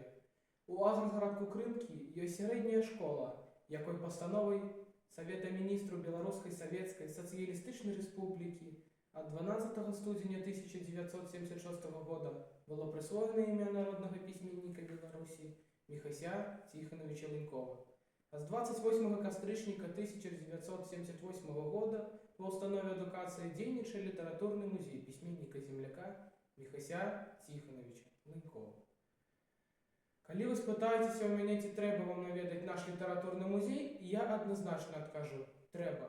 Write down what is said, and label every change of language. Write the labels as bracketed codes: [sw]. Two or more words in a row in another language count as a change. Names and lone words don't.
[uk] У Агроградку Крынкі є середня школа, якой постановой Совета Міністрів Білоруської Советської Соціалістичної Республіки от 12 студеня 1976 года було присвоєно ім'я народного письменника Білорусі Михася Тихоновича Ленькова. [be] А з 28 кастрычніка 1978 года по установе адукації дзейнічае літературны музей пісьменніка-земляка Михася Тихоновича Ленькова. Калі вы спытаецеся ў мяне, ці трэба вам наведаць наш літаратурны музей, я адназначна адкажу – трэба.